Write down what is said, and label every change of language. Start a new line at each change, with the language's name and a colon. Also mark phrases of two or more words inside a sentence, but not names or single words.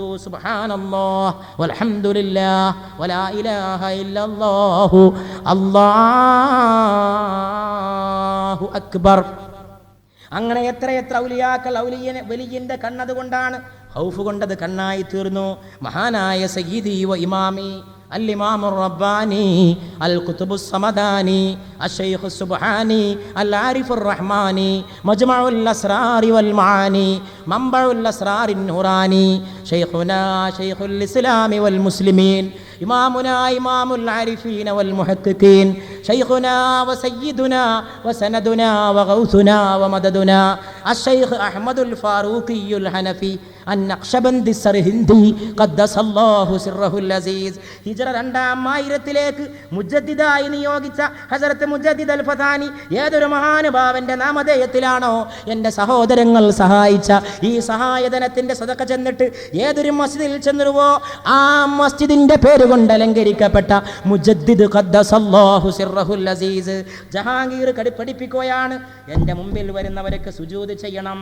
Arabic: سبحان الله والحمد لله ولا إله إلا الله الله أكبر.
Malayalam: അങ്ങനെ എത്രയെത്ര ഔലിയാക്കൾ. വലിയന്റെ കണ്ണതുകൊണ്ടാണ്, ഖൗഫ് കൊണ്ടത് കണ്ണായി തീർന്നു.
Arabic: മഹാനായ سيدي وإمامي الإمام الرباني القطب الصمداني الشيخ السبحاني العارف الرحماني مجمع الأسرار والمعاني منبع الأسرار النوراني شيخنا شيخ الإسلام والمسلمين إمامنا إمام العارفين والمحققين شيخنا وسيدنا وسندنا وغوثنا ومددنا അശ്ശൈഖ് അഹ്മദുൽ ഫാറൂഖിയുൽ ഹനഫി അൻ-നഖ്ശബന്ദി സർഹിന്ദി قدس الله سره العزيز
Malayalam: ഹിജ്റ 2-ാം മുജദ്ദിദായി നിയോഗിച്ച ഹസ്രത്ത് മുജദ്ദിദ് അൽ ഫതാനി ഏതൊരു മഹാനുഭാവന്റെ നാമധേയത്തിലാണോ എൻ്റെ സഹോദരങ്ങൾ സഹായിച്ച ഈ സഹായധനത്തിന്റെ സദഖ ചെന്നിട്ട് ഏതൊരു മസ്ജിദിൽ ചെന്നുവോ ആ മസ്ജിദിന്റെ പേരുകൊണ്ട് അലങ്കരിക്കപ്പെട്ട മുജദ്ദിദ്
Arabic: قدس الله سره العزيز
Malayalam: ജഹാംഗീർ പഠിപ്പിക്കുകയാണ്, എൻ്റെ മുമ്പിൽ വരുന്നവർക്ക് സുജൂദ് ചെയ്യണം.